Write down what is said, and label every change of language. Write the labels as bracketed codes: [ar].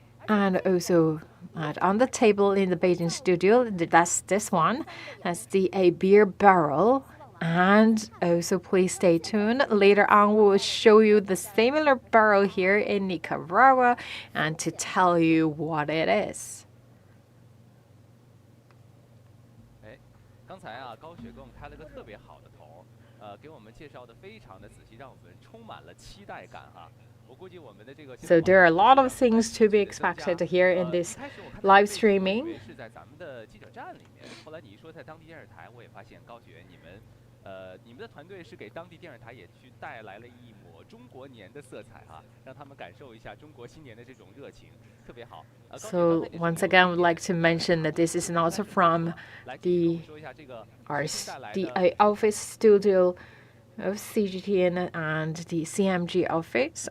[en] And also on the table in the Beijing studio, that's this one. That's a beer barrel. And also please stay tuned. Later on, we'll show you the similar barrel here in Nicaragua and to tell you what it is. [zh] 刚才啊，高雪给我们开了个特别好的头，给我们介绍的非常的仔细，让我们充满了期待感哈。 [en] So there are a lot of things to be expected here in this live streaming. [zh] 是在咱们的记者站里面，后来你一说在当地电视台，我也发现高雪你们的团队是给当地电视台也去带来了一抹中国年的色彩哈，让他们感受一下中国新年的这种热情，特别好。 [en] So once again, I would like to mention that this is not from the office studio of CGTN and the CMG office.